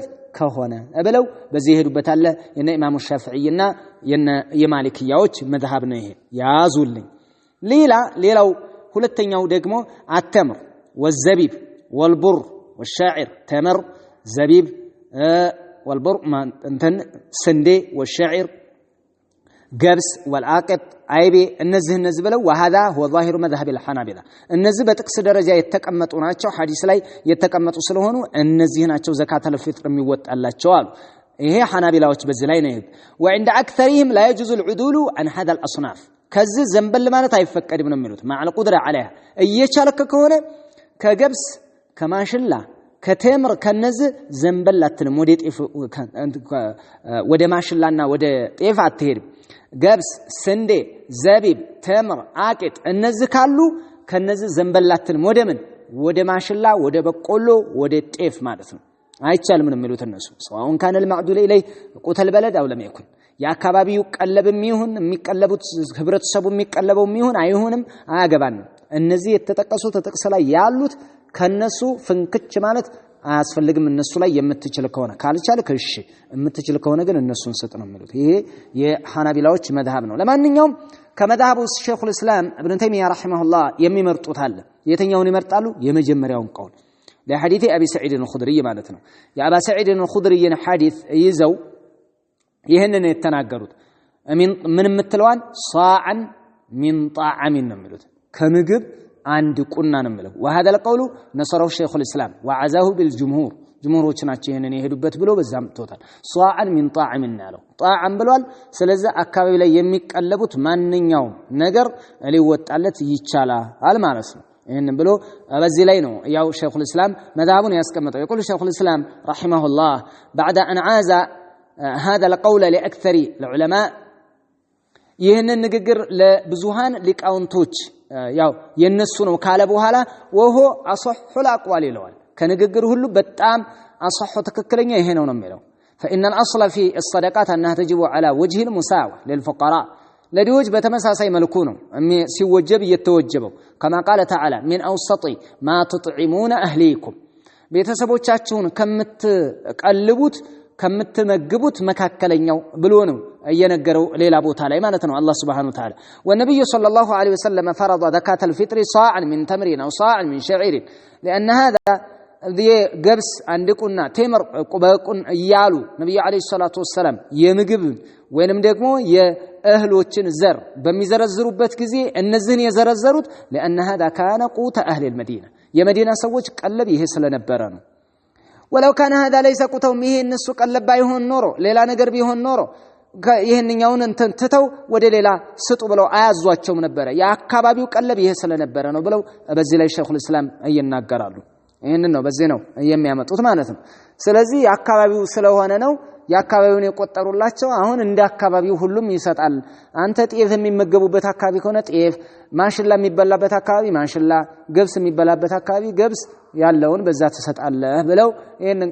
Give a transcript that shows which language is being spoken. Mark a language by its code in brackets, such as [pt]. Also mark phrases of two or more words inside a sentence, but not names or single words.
[am] ከሆነ ብለው በዚህ ይሄዱበት አለ። የነ ኢማሙ ሻፊዒና የማሊክያዎች መذهب ነው ይሄ ያዙልኝ። ሌላው ሁለተኛው ደግሞ [ar] التمر والزبيب والبر والشعير [am] ተምር ዘቢብ ወልቡር እንትን ስንዴ ወሻዒር ገብስ ወልአቅጥ አይቤ እነዚህ ብለው [ar] وهذا هو ظاهر مذهب [am] الحنابلة እነዚህ በጥቅስ ደረጃ የተቀመጡ ናቸው ሐዲስ ላይ የተቀመጡ ስለሆኑ እነዚህ ናቸው ዘካተል ፊጥር የሚወጣላቸው አሉ። ይሄ ሐናቢላዎች በዚህ ላይ ነው። [ar] وعند اكثرهم لا يجوز العدول عن هذا الاصناف [am] ከዚህ ዘንበል ማለት አይፈቀድም ነው የሚሉት [ar] مع القدرة عليها [am] እየቻለከ ከሆነ ከገብስ ከማሽላ ከተምር ከነዚህ ዘንበል አትልም ወደ ማሽላና ወደ ጤፍ አትሄድም። ገብስ ስንዴ ዘቢብ ተምር አቂጥ እነዚህ ካሉ ከነዚህ ዘንበላትን ወደ ማሽላ ወደ በቆሎ ወደ ጤፍ ማለት ነው አይቻልም ነው የሚሉት እነሱ። [ar] سواء كان المعدول اليه قوت البلد او لم يكن [am] ያካባቢው ቀለብም ይሁን የሚቀለቡት ህብረተሰቡ የሚቀለበው ይሁን አይሁንም አያገባንም። እነዚህ የተጠቀሱት ጥቅስ ላይ ያሉት ከነሱ ፍንክች ማለት አያስፈልግም። እነሱ ላይ የምትችል ከሆነ ካልቻልክ እሺ የምትችል ከሆነ ግን እነሱን ሰጥ ነው የሚሉት። ይሄ የሐናቢላዎች መذهب ነው። ለማንኛውም ከመذهቡ ሸይኹል እስላም ኢብኑ ተይሚያ ረሂመሁላህ የሚመርጡት አለ። የትኛውን ይመርጣሉ? የመጀመሪያውን ቀውል ለሐዲስ አቢ ሰዒድ አልኹድሪ ማለት ነው። የአባ ሰዒድ አልኹድሪን ሐዲስ ይዘው ይሄንን የተናገሩት ምን የምትለዋን [ar] صاعا من [am] ጣዓሚን ነው የሚሉት ከምግብ አንድ ቁና ነው የሚለው። [ar] وهذا القول نصره شيخ الاسلام وعزاه بالجمهور [am] ጅምሁሮች ናቸው ይሄንን የሄዱበት ብሎ በዛም ተውታል። [ar] صاعا من طعام [am] ያለው ጣዓም ብሏል። ስለዚህ አካባቢ ላይ የሚቀለቡት ማንኛውም ነገር ሊወጣለት ይቻላል ማለት ነው። ይሄንን ብሎ በዚህ ላይ ነው ያው ሸይኹል እስላም መذهبን ያስቀመጠው። [ar] يقول شيخ الاسلام رحمه الله بعد ان عاز هذا القول لاكثر العلماء [am] ይሄንን ንግግር ለብዙሃን ሊቃውንቶች ያው የነሱ ነው ካለ በኋላ [ar] وهو اصح الاقوال [am] ይለዋል። ከንግግር ሁሉ በጣም አصح ተከክለኛ ይሄ ነው የሚለው [ar] فإن الأصل في الصدقات أنها تجب على وجه المساواة للفقراء [am] ለድሆች በተመሳሳይ መልኩ ነው ሲወጀብ የተወጀበው [ar] كما قال تعالى من أوسط ما تطعمون أهليكم [am] ቤተሰቦቻችሁን ከምትቀልቡት ከምትመግቡት መካከለኛው ብሎ ነው እየነገረው ሌላ ቦታ ላይ ማለት ነው አላህ [ar] سبحانه وتعالى والنبي صلى الله عليه وسلم فرض زكاة الفطر صاعا من تمر أو صاعا من شعير لأن هذا [am] ገብስ አንድቁና ተምር ቁበቁን እያሉ ነብዩ [ar] عليه الصلاة والسلام [am] የምግብ ወይንም ደግሞ የእህሎችን ዘር በሚዘረዝሩበት ጊዜ እነዚህን የዘረዘሩት [ar] لأن هذا كان قوت أهل المدينة [am] የመዲና ሰዎች ቀለብ ይሄ ስለነበረ ነው። [ar] ولو كان هذا ليس قوتهم [am] ይሄ እነሱ ቀለብ ባይሆን ኖሮ ሌላ ነገር ቢሆን ኖሮ ይሄንኛውን እንትተው ወደ ሌላ ስጡ ብለው አያዟቸውም ነበር። የአካባቢው ቀለብ ይሄ ስለነበረ ነው ብለው በዚህ ላይ ሸይኹል እስላም ይናገራሉ። ይሄንን ነው በዚህ ነው የሚያመጡት ማለት ነው። ስለዚህ የአካባቢው ስለሆነ ነው የአካባቢውን የቆጠሩላቸው። አሁን እንደ አካባቢው ሁሉም ይሰጣል። አንተ ጤፍ የሚመገቡበት አካባቢ ከሆነ ጤፍ፣ ማሽላ የሚበላበት አካባቢ ማሽላ፣ ገብስ የሚበላበት አካባቢ ገብስ ያለውን በዛ ተሰጣለህ ብለው ይሄንን